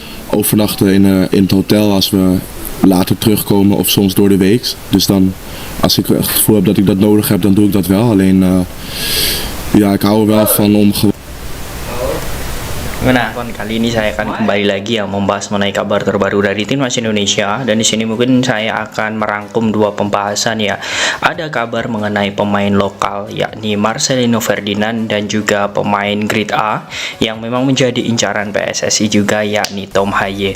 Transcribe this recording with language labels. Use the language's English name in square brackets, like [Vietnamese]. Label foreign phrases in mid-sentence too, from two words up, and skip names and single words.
[Dutch] overnachten in het hotel als we later terugkomen of soms door de week. Dus dan, als ik echt het gevoel heb dat ik dat nodig heb, dan doe ik dat wel. Alleen, ja, ik hou er wel van om gewoon. [Indonesian] Nah, kali ini saya akan kembali lagi ya membahas mengenai kabar terbaru dari timnas Indonesia, dan di sini mungkin saya akan merangkum dua pembahasan ya. Ada kabar mengenai pemain lokal yakni Marcelino Ferdinand dan juga pemain [English] grade A [Indonesian] yang memang menjadi incaran PSSI juga yakni Tom Haye.